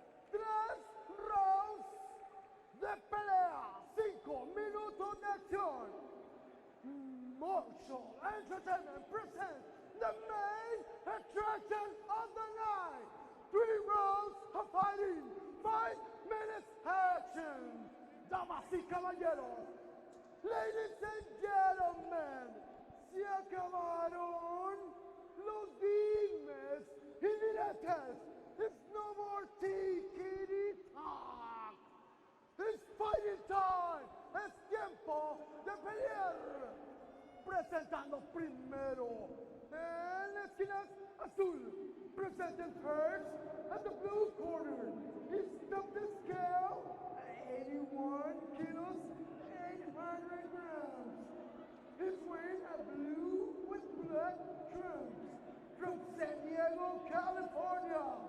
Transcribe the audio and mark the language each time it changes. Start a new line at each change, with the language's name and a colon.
Spanish: 3 rounds de pelea, 5 minutos de acción.
English: Marshall Entertainment presents the main attraction of the night. 3 rounds of fighting, 5 minutes action.
Spanish: Damas y caballeros,
English: ladies and gentlemen,
Spanish: se acabaron los dimes y diretes.
English: It's no more tickety-tock. It's fighting time.
Spanish: Es tiempo de pelear. Presentando primero en la esquina azul.
English: Presenting first at the blue corner. He stumped the scale at 81 kilos, 800 grams. He's wearing a blue with black trunks from San Diego, California.